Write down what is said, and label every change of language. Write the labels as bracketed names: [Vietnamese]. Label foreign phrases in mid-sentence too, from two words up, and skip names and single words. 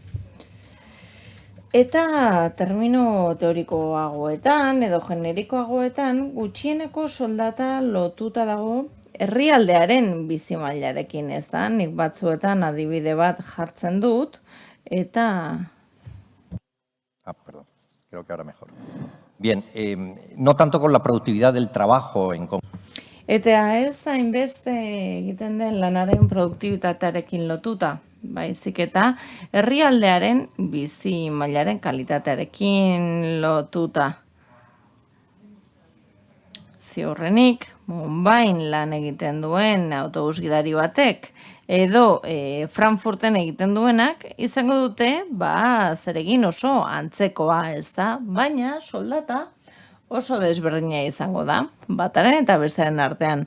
[Basque] Eta termino teorikoagoetan edo generikoagoetan gutxieneko soldata lotuta dago herrialdearen bizimailarekin, ez da? Nik batzuetan adibide bat jartzen dut, eta... [Spanish] Perdón, creo que ahora mejor. Bien, no tanto con la productividad del trabajo en... [Basque] Eta ez hainbeste egiten den lanaren produktibitatearekin lotuta, baizik eta herrialdearen bizi mailaren kalitatearekin lotuta. Ziurrenik, Mumbain lan egiten duen autobus gidari batek edo Frankfurten egiten duenak izango dute, zeregin oso antzekoa, ez da, baina soldata oso desberdina izango da, bataren eta bestearen artean.